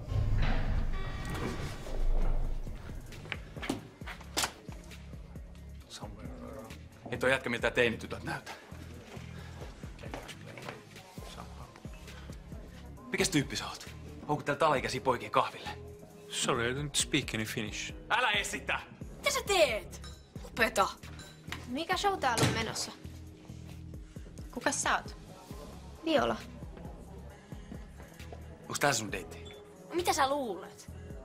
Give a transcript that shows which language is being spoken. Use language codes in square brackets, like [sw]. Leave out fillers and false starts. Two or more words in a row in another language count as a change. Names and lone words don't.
[fi] Ei toi jätkä miltään teinitytöt näytä. Mikäs tyyppi sä oot? Houkuttelet alaikäisiä poikia kahville. [en] Sorry, I don't speak any Finnish. [fi] Älä esitä! Mitä sä teet? Lopeta. Mikä show täällä on menossa? Kukas sä oot? Viola. Onks tää sun deitti? No, mitä sä luulet?